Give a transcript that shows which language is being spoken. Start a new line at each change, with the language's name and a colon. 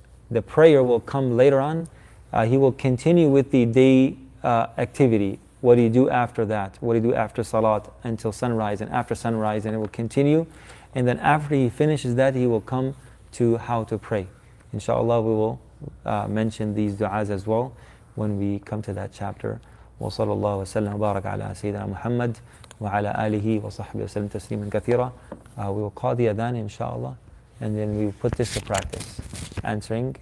English: The prayer will come later on. He will continue with the day activity. What do you do after that? What do you do after salat until sunrise, and after sunrise, and it will continue. And then after he finishes that, he will come to how to pray. Inshallah, we will mention these du'as as well when we come to that chapter.
Arabic: وصلى الله وسلم وبارك على سيدنا محمد وعلى آله وصحبه وسلم تسليما كثيرا.
English: We will call the adhan inshallah, and then we will put this to practice, answering